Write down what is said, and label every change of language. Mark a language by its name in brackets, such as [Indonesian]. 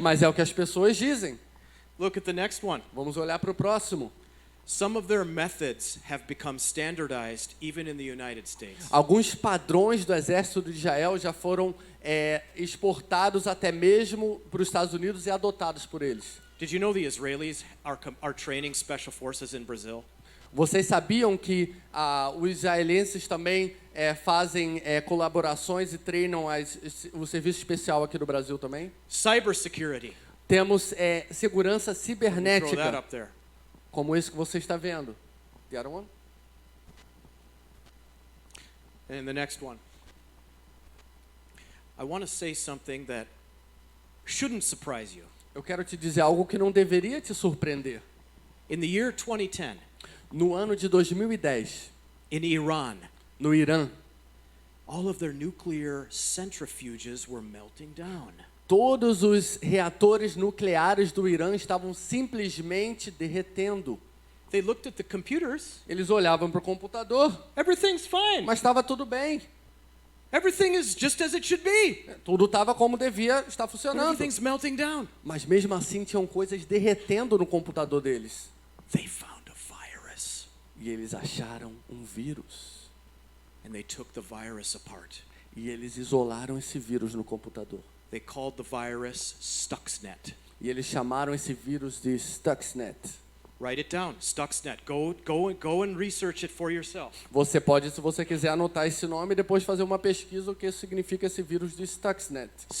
[Portuguese] Mas é o que as pessoas dizem. [English] Look at the next one. [Portuguese] Vamos olhar para o próximo. [English] Some of their methods have become standardized even in the United States. [Portuguese] Alguns padrões do exército de Israel já foram exportados até mesmo para os Estados Unidos e adotados por eles. [English] Did you know the Israelis are training special forces in Brazil? [Portuguese] Vocês sabiam que os israelenses também fazem colaborações e treinam o serviço especial aqui no Brasil também? [English] Cybersecurity. [Portuguese] Temos segurança [English] Throw that [Portuguese] cibernética, [English] up there. [Portuguese] como esse que você está vendo. [English] The other one? And the next one. I want to say something that shouldn't surprise you. [Portuguese] Eu quero te dizer algo que não deveria te surpreender. [English] In the year 2010, [Portuguese] No ano de 2010, [English] in Iran, [Portuguese] no Irã, [English] all of their nuclear centrifuges were melting down. [Portuguese] todos os reatores nucleares do Irã estavam simplesmente derretendo. [English] They looked at the computers. [Portuguese] Eles olhavam para o computador, [English] Everything's fine. [Portuguese] mas estava tudo bem. [English] Everything is just as it should be. [Portuguese] Tudo estava como devia estar funcionando. [English] Everything's melting down. [Portuguese] Mas mesmo assim tinham coisas derretendo no computador deles. [English] They found a virus [Portuguese] E eles acharam um vírus. [English] and they took the virus apart. [Portuguese] E eles isolaram esse vírus no computador. [English] They called the virus Stuxnet. [Portuguese] E eles chamaram esse vírus de Stuxnet. [English] Write it down, Stuxnet. Go and research it for yourself. [Portuguese] Você pode, se você quiser, anotar esse nome e depois fazer uma pesquisa o que significa esse vírus de Stuxnet.